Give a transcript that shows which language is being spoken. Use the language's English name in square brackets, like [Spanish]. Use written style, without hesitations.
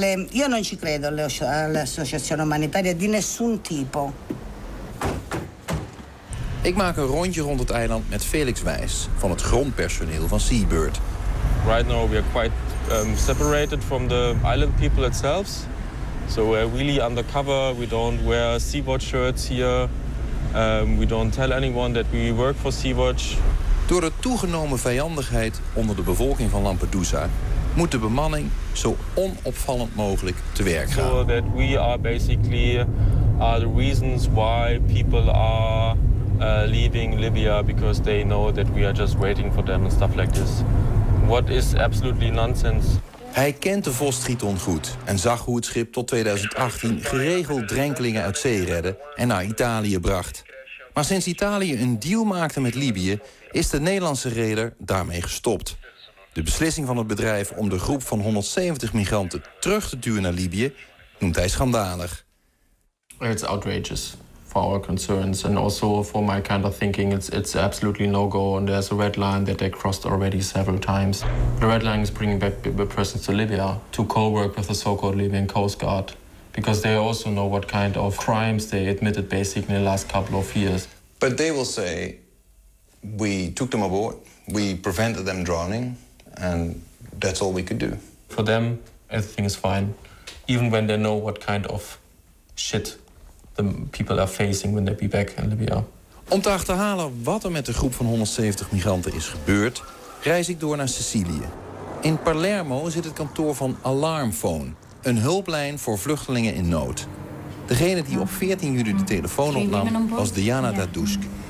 [Italian] Io non ci credo all'associazione umanitaria di nessun tipo. [Dutch] Ik maak een rondje rond het eiland met Felix Wijs van het grondpersoneel van Seabird. [English] Right now we are quite separated from the island people itself. So we're really undercover. We don't wear Sea-Watch shirts here. We don't tell anyone that we work for Sea-Watch. [Dutch] Door de toegenomen vijandigheid onder de bevolking van Lampedusa moet de bemanning zo onopvallend mogelijk te werk gaan. [English] So that we are basically are the reasons why people are leaving Libya because they know that we are just waiting for them and stuff like this. What is absolutely nonsense. [Dutch] Hij kent de Vostriton goed en zag hoe het schip tot 2018 geregeld drenkelingen uit zee redde en naar Italië bracht. Maar sinds Italië een deal maakte met Libië, is de Nederlandse reder daarmee gestopt. De beslissing van het bedrijf om de groep van 170 migranten terug te duwen naar Libië noemt hij schandalig. [English] It's outrageous for our concerns and also for my kind of thinking. It's absolutely no go and there's a red line that they crossed already several times. The red line is bringing back the persons to Libya to co-work with the so-called Libyan Coast Guard. Because they also know what kind of crimes they admitted basically in the last couple of years. But they will say, we took them aboard, we prevented them drowning, and that's all we could do. For them, everything is fine. Even when they know what kind of shit the people are facing when they be back in Libya. [Dutch] Om te achterhalen wat er met de groep van 170 migranten is gebeurd, reis ik door naar Sicilië. In Palermo zit het kantoor van Alarmphone, een hulplijn voor vluchtelingen in nood. Degene die op 14 juli de telefoon opnam was Diana Dadusk.